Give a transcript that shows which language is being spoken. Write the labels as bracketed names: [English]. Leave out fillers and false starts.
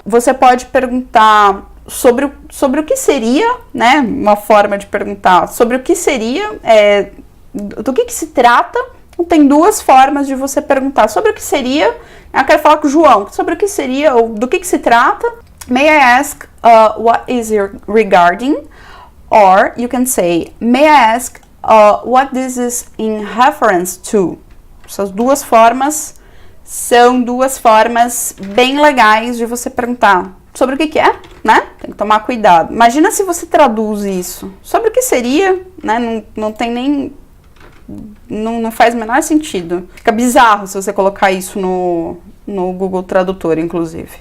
[Portuguese] Você pode perguntar sobre o que seria, né? Uma forma de perguntar sobre o que seria, do que se trata. Tem 2 formas de você perguntar sobre o que seria. Eu quero falar com o João sobre o que seria ou do que se trata. [English] May I ask what is regarding? Or you can say, may I ask what this is in reference to? [Portuguese] Essas 2 formas são 2 formas bem legais de você perguntar sobre o que é, né? Tem que tomar cuidado. Imagina se você traduz isso. Sobre o que seria, né? Não tem nem... Não faz o menor sentido. Fica bizarro se você colocar isso no Google Tradutor, inclusive.